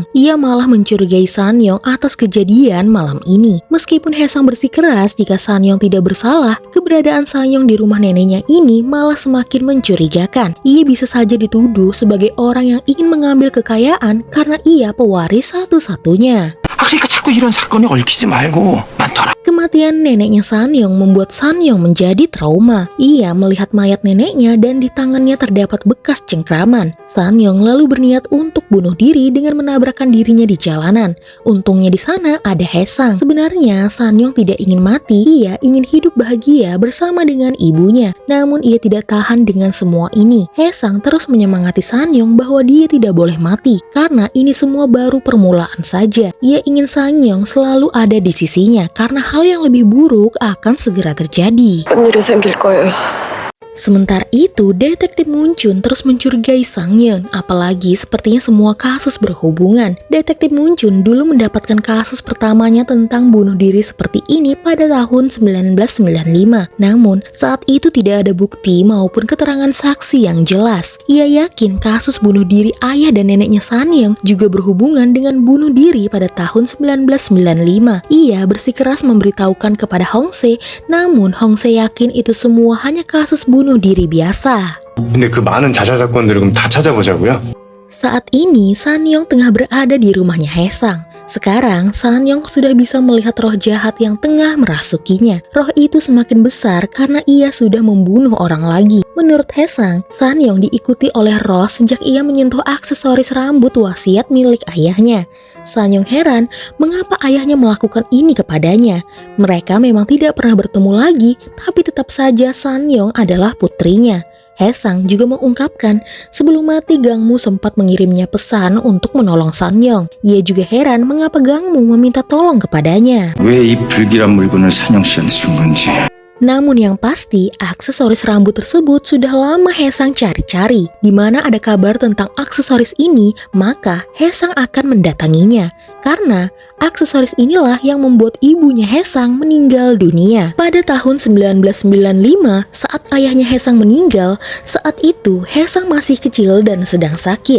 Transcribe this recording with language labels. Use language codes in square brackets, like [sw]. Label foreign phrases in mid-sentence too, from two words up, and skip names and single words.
[id] Ia malah mencurigai Sanyong atas kejadian malam ini. Meskipun Haesang bersikeras jika Sanyong tidak bersalah, keberadaan Sanyong di rumah neneknya ini malah semakin mencurigakan. Ia bisa saja dituduh sebagai orang yang ingin mengambil kekayaan karena ia pewaris satu-satunya. [ko] 그러니까 자꾸 이런 사건에 얽히지 말고 많더라. [id] Kematian neneknya Sanyong membuat Sanyong menjadi trauma. Ia melihat mayat neneknya dan di tangannya terdapat bekas cengkraman. Sanyong lalu berniat untuk bunuh diri dengan menabrakkan dirinya di jalanan. Untungnya di sana ada Haesang. Sebenarnya Sanyong tidak ingin mati, ia ingin hidup bahagia bersama dengan ibunya. Namun ia tidak tahan dengan semua ini. Haesang terus menyemangati Sanyong bahwa dia tidak boleh mati karena ini semua baru permulaan saja. Ia ingin Sanyong selalu ada di sisinya karena hal yang lebih buruk akan segera terjadi. [ko] 일이 생길 거예요. [id] Sementara itu, detektif Munchun terus mencurigai Sang-yeon, apalagi sepertinya semua kasus berhubungan. Detektif Munchun dulu mendapatkan kasus pertamanya tentang bunuh diri seperti ini pada tahun 1995. Namun, saat itu tidak ada bukti maupun keterangan saksi yang jelas. Ia yakin kasus bunuh diri ayah dan neneknya Sang-yeon juga berhubungan dengan bunuh diri pada tahun 1995. Ia bersikeras memberitahukan kepada Hong-se, namun Hong-se yakin itu semua hanya kasus bunuh diri biasa. [ko] 근데 그 많은 자살 사건들을 그럼 다 찾아보자고요? [id] Saat ini, San-yeong tengah berada di rumahnya Hae-sang. Sekarang, San-yeong sudah bisa melihat roh jahat yang tengah merasukinya. Roh itu semakin besar karena ia sudah membunuh orang lagi. Menurut Hae-sang, San-yeong diikuti oleh roh sejak ia menyentuh aksesoris rambut wasiat milik ayahnya. San-yeong heran mengapa ayahnya melakukan ini kepadanya. Mereka memang tidak pernah bertemu lagi, tapi tetap saja San-yeong adalah putrinya. Hae-sang juga mengungkapkan sebelum mati Gangmu sempat mengirimnya pesan untuk menolong San-yeong. Ia juga heran mengapa Gangmu meminta tolong kepadanya. [ko] 왜 이 불길한 물건을 산영 씨한테 준 건지. [id] Namun yang pasti, aksesoris rambut tersebut sudah lama Hae-sang cari-cari. Di mana ada kabar tentang aksesoris ini, maka Hae-sang akan mendatanginya. Karena aksesoris inilah yang membuat ibunya Hae-sang meninggal dunia. Pada tahun 1995, saat ayahnya Hae-sang meninggal, saat itu Hae-sang masih kecil dan sedang sakit.